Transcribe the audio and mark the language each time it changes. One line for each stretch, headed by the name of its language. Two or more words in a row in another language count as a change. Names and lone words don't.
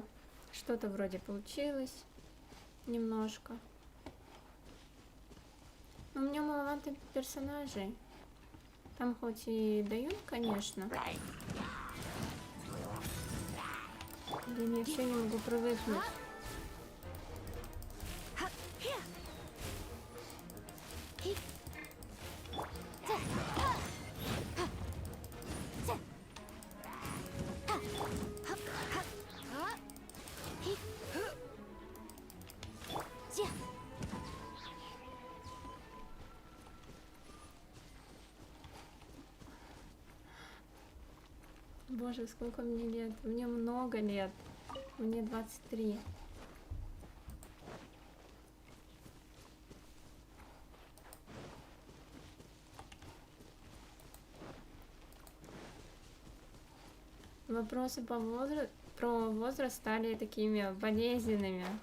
Russian: Что-то вроде получилось. Немножко. Но у меня маловато персонажей. Там хоть и дают, конечно. Блин, я все не могу привыкнуть. Hup, here. He. Ta. Ta. Hup, hup, hop. He. Chia. Боже, сколько мне лет? Мне много лет. Мне 23. Вопросы про возраст стали такими болезненными.